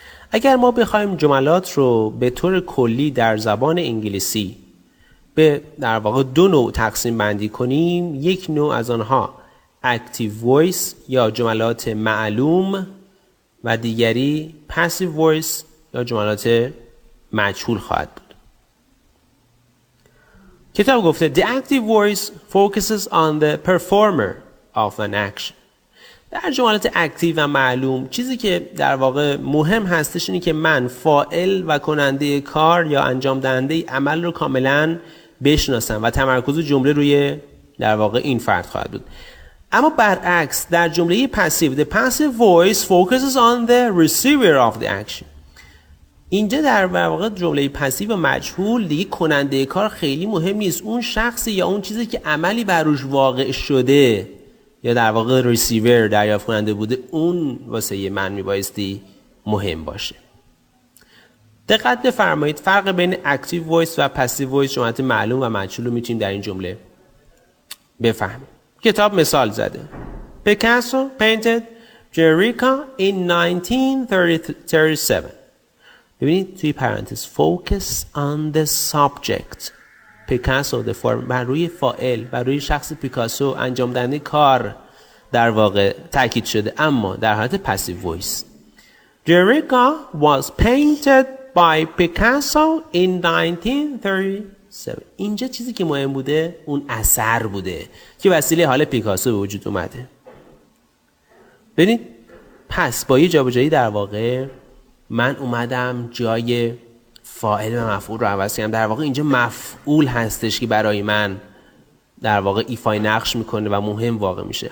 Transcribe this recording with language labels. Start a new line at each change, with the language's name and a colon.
Persian: اگر ما بخوایم جملات رو به طور کلی در زبان انگلیسی به در واقع دو نوع تقسیم بندی کنیم، یک نوع از آنها active voice یا جملات معلوم و دیگری passive voice یا جملات مجهول خواهد بود. کتاب گفته
English: The active voice focuses on the performer of an action.
Persian: در جملات اکتیو و معلوم چیزی که در واقع مهم هستش اینه که من فاعل و کننده کار یا انجام دهنده عمل رو کاملا بشناسم و تمرکز جمله روی در واقع این فرد خواهد بود. اما برعکس در جمله پسیو
English: the passive voice focuses on the receiver of the action.
Persian: اینجا در واقع جمله پسیو و مجهول دیگه کننده کار خیلی مهم نیست، اون شخصی یا اون چیزی که عملی بر روش واقع شده یا در واقع ریسیور دریافت کننده بوده، اون واسه من میبایستی مهم باشه. دقت بفرمایید فرق بین اکتیو وایس و پسیو وایس جملات معلوم و مجهول رو میتونیم در این جمله بفهمیم. کتاب مثال زده.
English: Picasso painted Jericho in 1937.
Persian: ببینید توی پرانتز
English: focus on the subject.
Persian: پیکاسو بر روی فاعل، بر روی شخص پیکاسو انجام دهنده کار در واقع تاکید شده، اما در حالت پسیو وایس.
English: Jericho was painted by Picasso in 1937.
Persian: اینجا چیزی که مهم بوده اون اثر بوده که وسیله حال پیکاسو به وجود اومده. ببینید پس با یه جابجایی در واقع من اومدم جای فاعل و مفعول رو عوض کردم. در واقع اینجا مفعول هستش که برای من در واقع ایفای نقش میکنه و مهم واقع میشه.